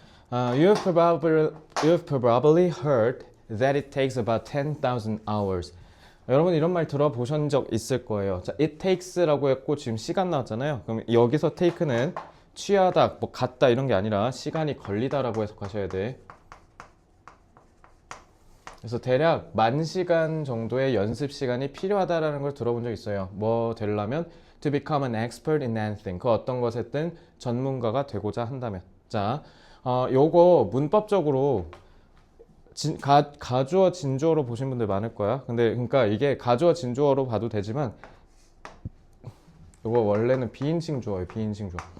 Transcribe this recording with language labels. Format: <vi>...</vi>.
<en>You've probably heard that it takes about 10,000 hours.</en> <ko>여러분 이런 말 들어보신 적 있을 거예요. 자,</ko> <en>it takes</en> <ko>라고 했고 지금 시간 나왔잖아요. 그럼 여기서 take는 취하다, 뭐 갖다 이런 게 아니라 시간이 걸리다라고 해석하셔야 돼. 그래서 대략 10,000시간 정도의 연습 시간이 필요하다라는 걸 들어본 적 있어요. 뭐 되려면</ko> <en>to become an expert in anything.</en> <ko>그 어떤 것에든 전문가가 되고자 한다면. 자, 요거 문법적으로 가주어 진주어로 보신 분들 많을 거야. 근데 그러니까 이게 가주어 진주어로 봐도 되지만 이거 원래는 비인칭 주어예요. 비인칭 주어.</ko>